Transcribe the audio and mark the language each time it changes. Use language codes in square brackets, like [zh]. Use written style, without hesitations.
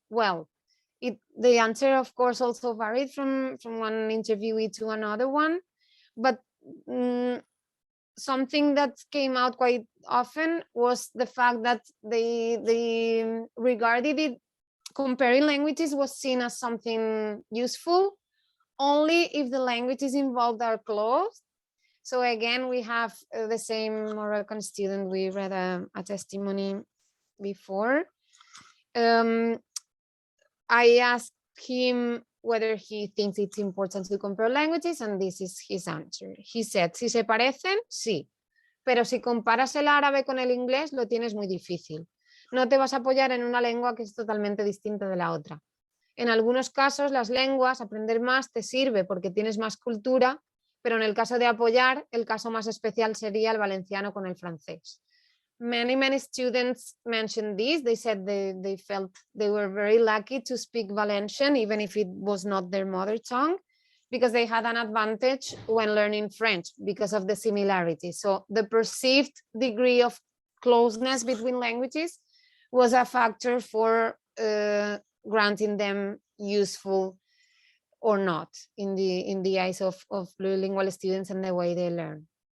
[en] Well, the answer, of course, also varied from one interviewee to another one, but something that came out quite often was the fact that they regarded it, comparing languages was seen as something useful only if the languages involved are close. So again, we have the same Moroccan student, we read a testimony before. I asked him whether he thinks it's important to compare languages, and this is his answer. He said, [es] si se parecen, sí, pero si comparas el árabe con el inglés, lo tienes muy difícil. No te vas a apoyar en una lengua que es totalmente distinta de la otra. En algunos casos, las lenguas, aprender más te sirve porque tienes más cultura, pero en el caso de apoyar, el caso más especial sería el valenciano con el francés. [en] Many students mentioned this. They said they felt they were very lucky to speak Valencian, even if it was not their mother tongue, because they had an advantage when learning French because of the similarity. So the perceived degree of closeness between languages was a factor for granting them useful or not in the eyes of plurilingual students and the way they learn.